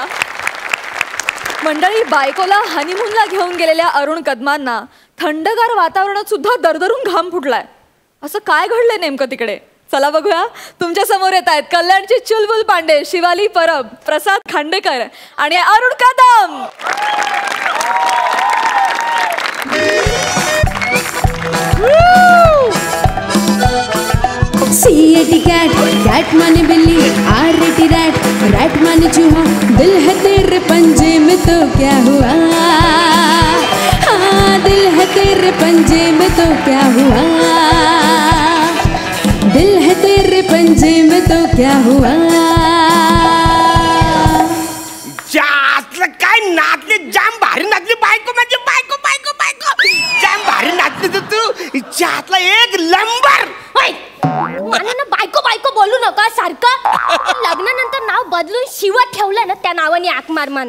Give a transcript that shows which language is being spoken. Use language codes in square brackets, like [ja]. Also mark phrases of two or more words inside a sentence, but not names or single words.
[mr] मंडळी, बायकोला हनीमूनला घेऊन गेलेल्या अरुण कदमांना थंडगार वातावरणात सुद्धा दरदरून घाम फुटलाय. असं काय घडलंय नेमकं तिकडे? चला बघूया. तुमच्या समोर येत आहेत कल्याणची चुलबुल पांडे, शिवाली परब, प्रसाद खांडेकर आणि अरुण कदम. [en] C-A-T cat, cat [hi] माने बिल्ली, [en] R-A-T rat, rat [hi] माने चूहा, दिल है तेरे पंजे में तो क्या हुआ, हाँ दिल है तेरे पंजे में तो क्या हुआ, दिल है तेरे पंजे में तो क्या हुआ. [mr] काय नाचले, जाम भारी नाचली बायको, म्हणजे बायको बायको बायको जाम भारी नाचली तर तू. जातला एक नंबर. मला ना बायको बायको बोलू नका सारखं. लग्नानंतर नाव बदलून शिवा ठेवलं ना, त्या नावाने आक मार म्हणा.